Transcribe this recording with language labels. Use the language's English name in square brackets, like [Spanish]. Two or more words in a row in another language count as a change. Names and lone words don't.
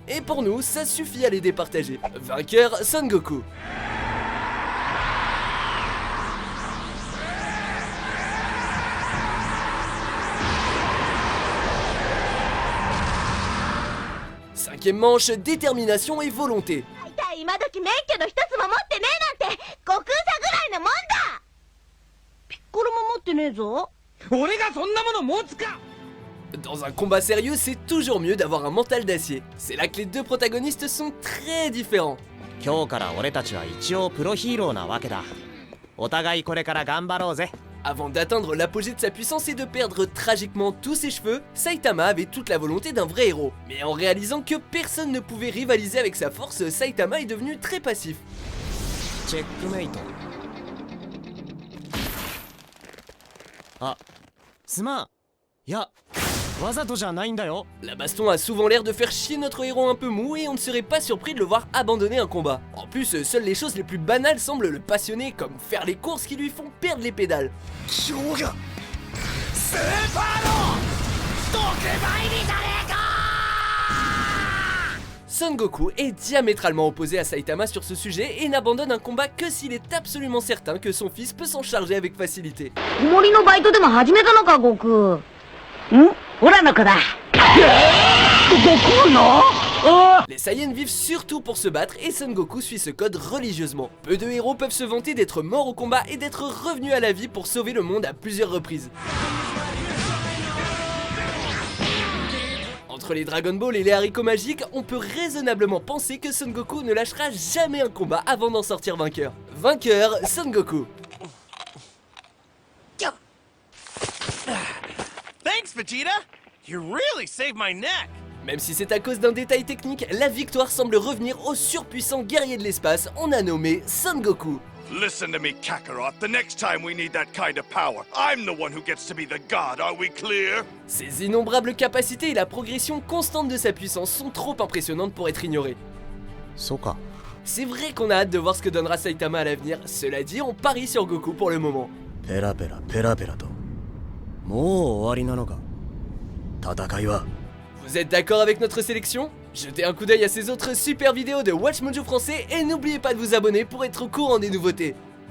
[French] Et pour nous, ça suffit à les départager. Vainqueur, Son Goku. Cinquième manche, détermination et volonté. [Japanese] 今時免許の一つも持ってねえなんて悟空さぐらいのもんだ。ピッコロも持ってねえぞ。俺がそんなもの持つか。 [French] Dans un combat sérieux, c'est toujours mieux d'avoir un mental d'acier. C'est là que les deux protagonistes sont très différents. [Japanese] 今日から俺たちは一応プロヒーローなわけだ。お互いこれから頑張ろうぜ。 [French] Avant d'atteindre l'apogée de sa puissance et de perdre tragiquement tous ses cheveux, Saitama avait toute la volonté d'un vrai héros. Mais en réalisant que personne ne pouvait rivaliser avec sa force, Saitama est devenu très passif. [Japanese] チェックメイト。あ、すまん。いや、わざとじゃないんだよ。 [French] La baston a souvent l'air de faire chier notre héros un peu mou et on ne serait pas surpris de le voir abandonner un combat. En plus, seules les choses les plus banales semblent le passionner, comme faire les courses qui lui font perdre les pédales. Son Goku est diamétralement opposé à Saitama sur ce sujet et n'abandonne un combat que s'il est absolument certain que son fils peut s'en charger avec facilité. [Japanese] 森のバイトでも始めたのか悟空。ん？オラの子だ。悟空の？ [French] Les Saiyans vivent surtout pour se battre et Son Goku suit ce code religieusement. Peu de héros peuvent se vanter d'être morts au combat et d'être revenus à la vie pour sauver le monde à plusieurs reprises. Entre les Dragon Ball et les haricots magiques, on peut raisonnablement penser que Son Goku ne lâchera jamais un combat avant d'en sortir vainqueur. Vainqueur, Son Goku. [English] Thanks, Vegeta. You really saved my neck. [French] Même si c'est à cause d'un détail technique, la victoire semble revenir au surpuissant guerrier de l'espace, on a nommé Son Goku. [English] Listen to me, Kakarot. The next time we need that kind of power, I'm the one who gets to be the god. Are we clear? [French] Ses innombrables capacités et la progression constante de sa puissance sont trop impressionnantes pour être ignorées. [Japanese] そうか。 [French] C'est vrai qu'on a hâte de voir ce que donnera Saitama à l'avenir, cela dit on parie sur Goku pour le moment. [Japanese] ペラペラペラペラと。もう終わりなのか。戦いは。 [French] Vous êtes d'accord avec notre sélection? Jetez un coup d'œil à ces autres super vidéos de Watch Mojo français et n'oubliez pas de vous abonner pour être au courant des nouveautés.